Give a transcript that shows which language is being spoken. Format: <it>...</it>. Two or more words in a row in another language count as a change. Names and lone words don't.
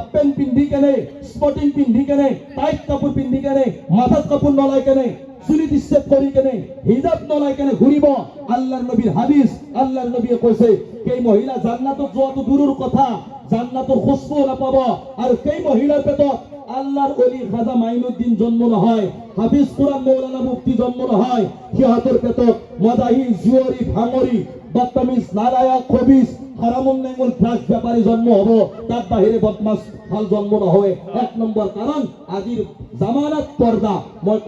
<as>পেন্ট পিন্ধি কেনে স্পটিং পিন্ধি কেনে টাইট কাপোৰ পিন্ধি কেনে মাথাত কাপোৰ নলাই কেনে চুলি ডিস্টেপ কৰি কেনে হিজাব নলাই কেনে ঘুৰিব আল্লাহৰ নবীৰ হাদিস আল্লাহৰ নবীয়ে কৈছে কেই মহিলা জান্নাতত যোৱাটো দূৰৰ কথা জান্নাতৰ খুশবু নাপাব আৰু কেই মহিলাৰ পেটত আল্লাহৰ ওলি খাজা মাইনুদ্দিন জন্ম নহয় হাফিজ কুরআন মৌলানা মুফতি জন্ম নহয় সিহঁতৰ পেটত মদাহি জুৱাৰী ভাঙৰি বদতমিজ নালায়া খবিজ হারামুন নেমুল ড্রাগস ব্যাপারী জন্ম হবো তার বাহিরে বদমাস ভাল জন্ম না হয় 1 নম্বর কারণ আজির জামানাত পর্দা মই</as>